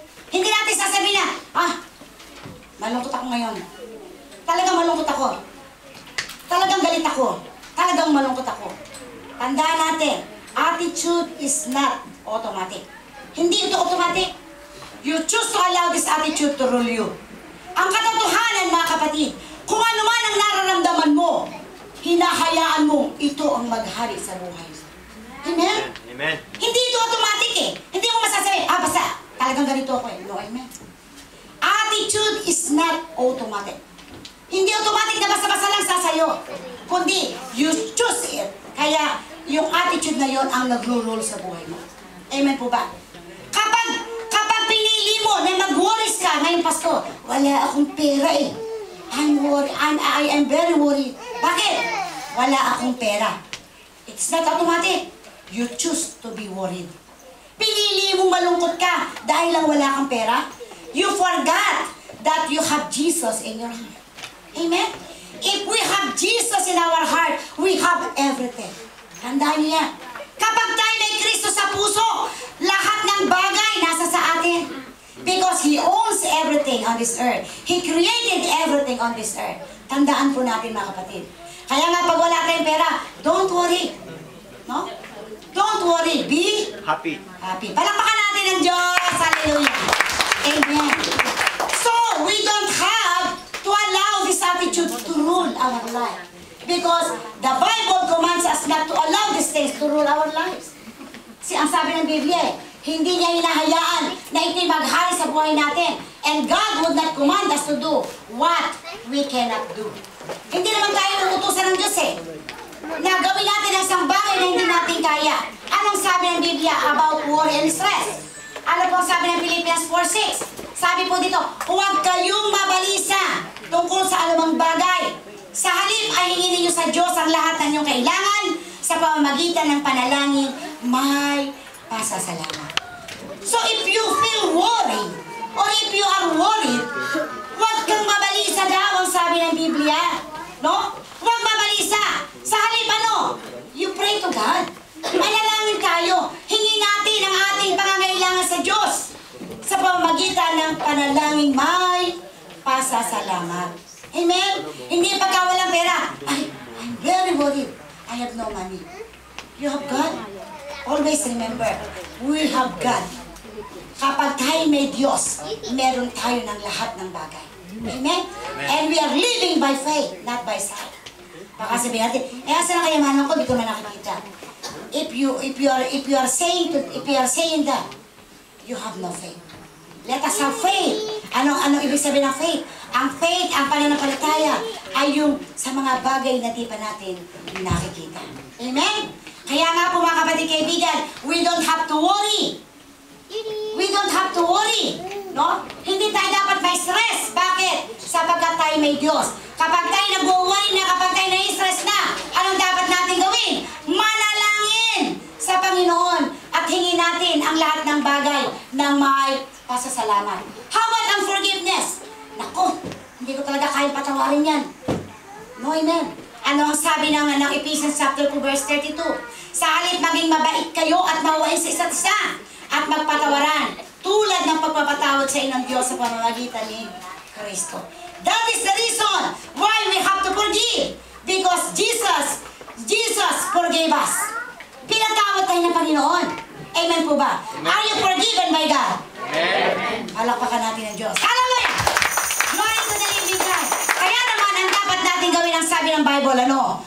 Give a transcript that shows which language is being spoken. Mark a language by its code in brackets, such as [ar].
[tl] Hindi natin sasabihin na, malungkot ako ngayon. Talagang malungkot ako. Talagang galit ako. Talagang malungkot ako. Tandaan natin, [en] attitude is not automatic. [tl] Hindi ito automatic. [en] You choose to allow this attitude to rule you. [tl] Ang katotohanan mga kapatid, kung ano man ang nararamdaman mo, hinahayaan mo ito ang maghari sa buhay. Amen? Amen. Hindi ito automatic eh. Hindi mo masasabi, basta talagang ganito ako eh. No, amen. [en] Attitude is not automatic. [tl] Hindi automatic na basta-basta lang sasayo. Kundi, [en] you choose it. [tl] Kaya, yung attitude na yon ang nagro-rule sa buhay mo. Amen po ba? Kapag pinili mo na mag-worries ka ngayong Pasko, wala akong pera eh. [en] I'm worried. I am very worried. [tl] Bakit? Wala akong pera. [en] It's not automatic. You choose to be worried. [tl] Pinili mong malungkot ka dahil lang wala kang pera. [en] You forgot that you have Jesus in your heart. Amen? If we have Jesus in our heart, we have everything. [tl] Tandaan niyo yan. Kapag tayo may Kristo sa puso, lahat ng bagay nasa sa atin. [en] Because He owns everything on this earth. He created everything on this earth. [tl] Tandaan po natin mga kapatid. Kaya nga pag wala tayong pera, [en] don't worry. No? Don't worry. Be Happy. happy. [tl] Palakpakan natin ang Diyos. Hallelujah. Amen. [en] So, we don't have to allow this attitude to rule our life. Because the Bible commands us not to allow these things to rule our lives. [tl] Ang sabi ng Biblia, hindi niya hinahayaan na ito'y maghari sa buhay natin. [en] And God would not command us to do what we cannot do. [tl] Hindi naman tayo utusan ng Diyos eh. Na gawin natin ang isang bagay na hindi natin kaya. Anong sabi ng Biblia [en] about worry and stress? [tl] Ano po ang sabi ng Philippians 4:6? Sabi po dito, huwag kayong mabalisa tungkol sa anumang bagay. Sa halip ay hingin ninyo sa Diyos ang lahat ng inyong kailangan sa pamamagitan ng panalangin may pasasalamat. [en] So if you feel worried or if you are worried, [tl] huwag kang mabalisa daw ang sabi ng Biblia. [en] No? [tl] Huwag mabalisa. Sa halip [en] you pray to God. [tl] Manalangin tayo. Hingin natin ang ating pangangailangan sa Diyos sa pamamagitan ng panalangin may pasasalamat. [en] Amen? [tl] Hindi pagka walang pera, [en] I'm very worried. I have no money. You have God. Always remember, we have God. [tl] Kapag tayo may Diyos, meron tayo ng lahat ng bagay. Amen? [en] And we are living by faith, not by sight. [tl] Baka sabihin natin, asa na kayamanan ko, di ko na nakikita. [en] If you are saying that, you have no faith. Let us have faith. [tl] Ano ibig sabihin ng faith? Ang faith, ang pananampalataya, ay yung sa mga bagay na di pa natin nakikita. Amen? Kaya nga po mga kapatid kaibigan, [en] we don't have to worry. We don't have to worry. No? [tl] Hindi tayo dapat may stress. Bakit? Sapagkat tayo may Diyos. Kapag tayo nag-worry na, kapag tayo na-stress na, anong dapat natin gawin? Manalangin sa Panginoon at hingin natin ang lahat ng bagay ng may pasasalamat. [en] How about [tl] ang forgiveness? Naku, hindi ko talaga kayang patawarin yan. No, amen. Ano ang sabi ng Ephesians chapter 2 verse 32? Sa halip maging mabait kayo at mawain sa isa't isa at magpatawaran tulad ng pagpapatawad sa inyong Diyos sa pamamagitan ni Kristo. [en] That is the reason why we have to forgive. Because Jesus forgave us. [tl] Pinatawad tayo ng Panginoon. Amen po ba? [en] Are you forgiven by God? Amen. [tl] Palakpakan natin ang Diyos. Hallelujah! [en] Glory to the living God. [tl] Kaya naman, ang dapat natin gawin ang sabi ng Bible, ano?